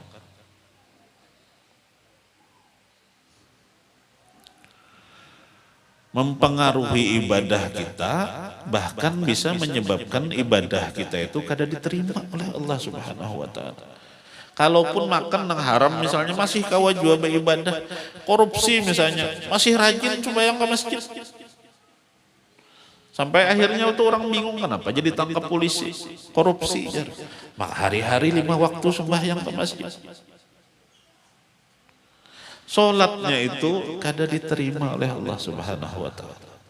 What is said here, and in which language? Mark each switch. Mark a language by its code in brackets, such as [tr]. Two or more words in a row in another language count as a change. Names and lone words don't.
[id] Mempengaruhi ibadah kita, bahkan bisa menyebabkan ibadah kita itu kada diterima oleh Allah [ar] سبحانه وتعالى. [bjn] Kalaupun makan yang haram misalnya masih kawa jua beribadah, korupsi misalnya, masih rajin sembahyang ke masjid. [id] Sampai akhirnya itu orang bingung kenapa jadi tangkap polisi, korupsi. Maka hari-hari 5 waktu sembahyang ke masjid. Solatnya itu kada diterima oleh Allah [ar] سبحانه وتعالى.